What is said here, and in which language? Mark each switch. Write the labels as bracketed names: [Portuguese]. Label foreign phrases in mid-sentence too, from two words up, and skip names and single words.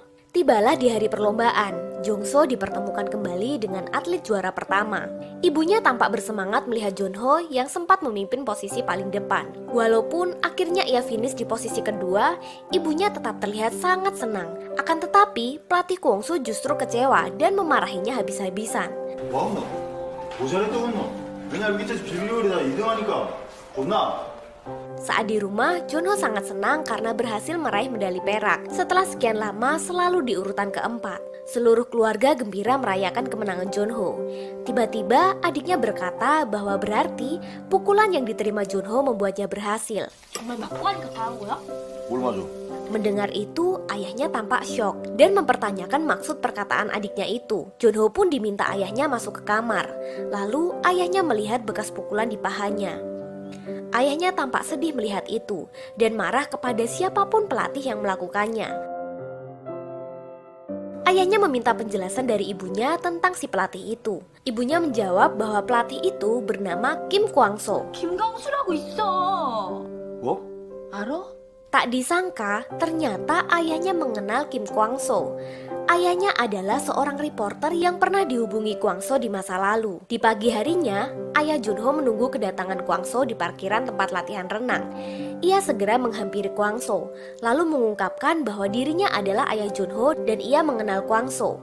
[Indonesian] Tibalah di hari perlombaan, Jongso dipertemukan kembali dengan atlet juara pertama. Ibunya tampak bersemangat melihat Junho yang sempat memimpin posisi paling depan. Walaupun akhirnya ia finish di posisi kedua, ibunya tetap terlihat sangat senang. Akan tetapi, pelatih Kwangso justru kecewa dan memarahinya habis-habisan. [Korean] 뭐하노? 뭐 잘했다고 했노? 맨날 밑에서 빌리오리다 2등하니까 혼나. [Indonesian] Saat di rumah, Junho sangat senang karena berhasil meraih medali perak. Setelah sekian lama selalu di urutan keempat. Seluruh keluarga gembira merayakan kemenangan Junho. Tiba-tiba adiknya berkata bahwa berarti pukulan yang diterima Junho membuatnya berhasil. [Korean] 정말 맞고 하니까 잘한 거야? 뭘 맞아? [Indonesian] Mendengar itu, ayahnya tampak syok dan mempertanyakan maksud perkataan adiknya itu. Junho pun diminta ayahnya masuk ke kamar. Lalu ayahnya melihat bekas pukulan di pahanya. Ayahnya tampak sedih melihat itu dan marah kepada siapapun pelatih yang melakukannya. Ayahnya meminta penjelasan dari ibunya tentang si pelatih itu. Ibunya menjawab bahwa pelatih itu bernama Kim Kwangso. [Korean] 김광수라고 있어. 뭐? 알아? [Indonesian] Tak disangka, ternyata ayahnya mengenal Kim Kwangso. Ayahnya adalah seorang reporter yang pernah dihubungi Kwangso di masa lalu. Di pagi harinya, ayah Junho menunggu kedatangan Kwangso di parkiran tempat latihan renang. Ia segera menghampiri Kwangso, lalu mengungkapkan bahwa dirinya adalah ayah Junho dan ia mengenal Kwangso.